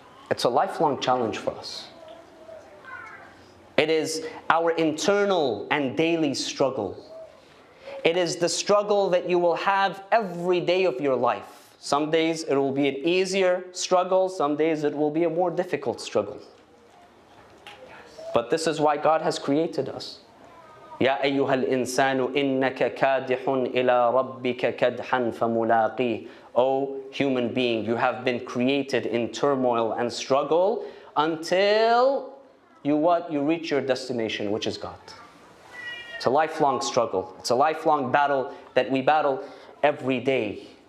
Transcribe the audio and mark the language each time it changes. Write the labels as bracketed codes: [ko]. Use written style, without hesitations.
[en] It's a lifelong challenge for us. It is our internal and daily struggle. It is the struggle that you will have every day of your life. Some days it will be an easier struggle, some days it will be a more difficult struggle. But this is why God has created us. [ar] يا أيها الإنسان إنك كادح إلى ربك كدحا فملاقيه. [en] O human being, you have been created in turmoil and struggle until you reach your destination, which is God. It's a lifelong struggle. It's a lifelong battle that we battle every day.